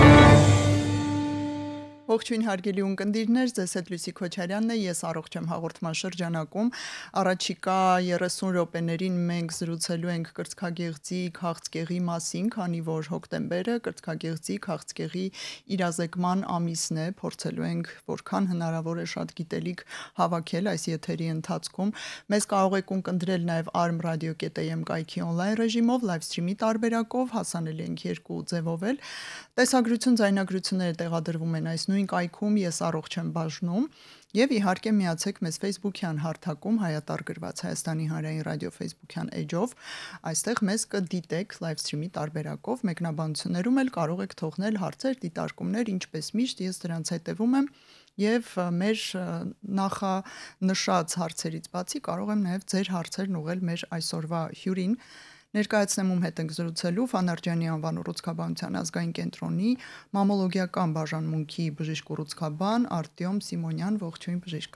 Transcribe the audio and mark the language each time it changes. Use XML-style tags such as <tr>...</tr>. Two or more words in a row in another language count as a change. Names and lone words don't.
<hy>Ողջույն հարգելի ունկնդիրներ, ձեզ հետ Լուսի Քոչարյանն է, ես առողջ եմ հաղորդման շրջանակում։ Առաջիկա 30 րոպեներին մենք զրուցելու ենք կրծքագեղձի քաղցկեղի մասին, քանի որ հոկտեմբերը կրծքագեղձի քաղցկեղի իրազեկման ամիսն է, փորձելու ենք որքան հնարավոր է շատ գիտելիք հավաքել այս եթերի ընթացքում։ Մեզ կարող եք ունկնդրել նաև arm.radio.am կայքի on-line ռեժիմով,</hy> <en>live stream-</en> <hy>ի տարբերակով, հասանելի ենք երկու ձևով էլ։ Տեսագրություն, ձայնագրությունները տեղադրվում են այս նույն կայքում ես առողջ եմ բաժնում եւ իհարկե միացեք մեզ Facebook-յան հարթակում հայատար գրված Հայաստանի հանրային ռադիո Facebook-յան էջով այստեղ մեզ կդիտեք</hy> <en>live stream-</en> <hy>ի տարբերակով մեկնաբանություններում էլ կարող եք թողնել հարցեր, դիտարկումներ, ինչպես միշտ ես դրանց հետևում եմ եւ մեր նախանշած հարցերից բացի կարող եմ նաեւ ձեր հարցերն ուղղել մեր այսօրվա հյուրին Ներկայացնեմ ում հետ ենք զրուցելու Ֆանարջյանի անվան ուռուցքաբանության ազգային կենտրոնի մամոլոգիական բաժանմունքի բժիշկ-ուռուցքաբան Արտյոմ Սիմոնյան, ողջույն բժիշկ։</hy>